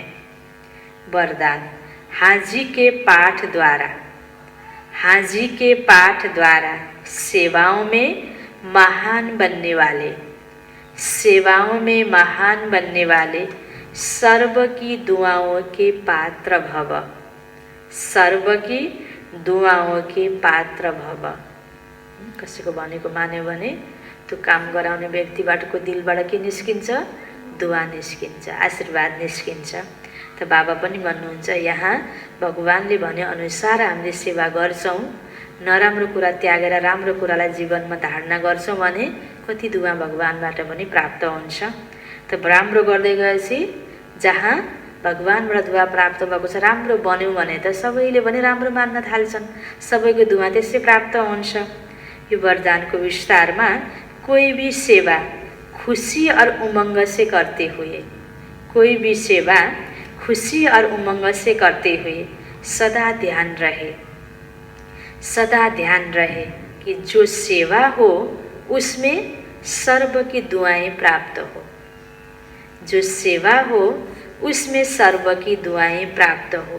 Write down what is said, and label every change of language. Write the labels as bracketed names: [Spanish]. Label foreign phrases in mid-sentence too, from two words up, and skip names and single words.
[Hindi] वरदान, हाजी के पाठ द्वारा, हाजी के पाठ द्वारा सेवाओं में महान बनने वाले, सेवाओं में महान बनने वाले सर्व की दुआओं के पात्र भव, सर्व की दुआओं के पात्र भव। [Nepali] कसैको भनेको मान्यो भने त्यो काम गराउने व्यक्तिबाटको दिलबाट के निस्किन्छ? दुआ निस्किन्छ, आशीर्वाद निस्किन्छ। त बाबा पनि भन्नुहुन्छ यहाँ भगवानले भने अनुसार हामीले सेवा गर्छौँ, नराम्रो कुरा त्यागेर राम्रो कुरालाई जीवनमा धारणा गर्छौँ भने कति दुआ भगवानबाट पनि प्राप्त हुन्छ। त राम्रो गर्दै गएपछि जहाँ भगवानबाट दुआ प्राप्त भएको छ, राम्रो बन्यौँ भने त सबैले पनि राम्रो मान्न थाल्छन्, सबैको दुआ त्यसै प्राप्त हुन्छ। यो वरदानको विस्तारमा [Hindi] कोई भी सेवा खुशी और उमंग से करते हुए, कोई भी सेवा खुशी और उमंग से करते हुए सदा ध्यान रहे, सदा ध्यान रहे कि जो सेवा हो उसमें सर्व की दुआएं प्राप्त हो, जो सेवा हो उसमें सर्व की दुआएं प्राप्त हो।